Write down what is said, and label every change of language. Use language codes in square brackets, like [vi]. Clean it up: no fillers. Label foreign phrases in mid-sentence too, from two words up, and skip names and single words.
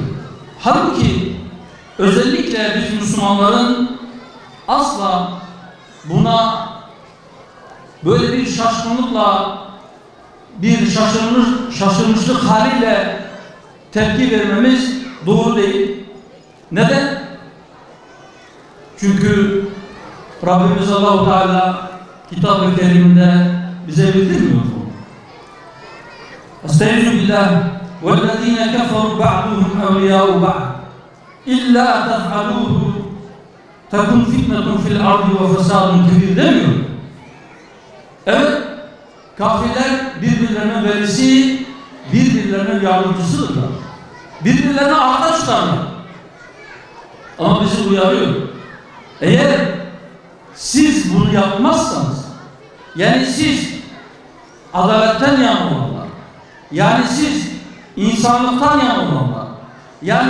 [tr] Halbuki özellikle biz Müslümanların asla buna böyle bir şaşkınlıkla, bir şaşırmışlık haliyle tepki vermemiz doğru değil. Neden? Çünkü Rabbimiz Allah-u Teala Kitab-ı Kerim'de bize bildirmiyor mu? [ar] أستعيذ بالله وَالَّذ۪ينَ كَفَرُوا بَعْضُهُمْ اَوْلِيَاءُ بَعْضٍ اِلَّا تَفْعَلُوهُ تَكُنْ فِتْنَةٌ فِي الْاَرْضِ وَفَسَادٌ كَبِيرٌ demiyor. [tr] Evet, kafirler birbirlerinin velisi, birbirlerinin yardımcısıdırlar. Birbirlerine arka çıkarlar. Ama bizi uyarıyor. Eğer siz bunu yapmazsanız, yani siz adaletten yana olanlar, yani siz insanlıktan yana olanlar, yani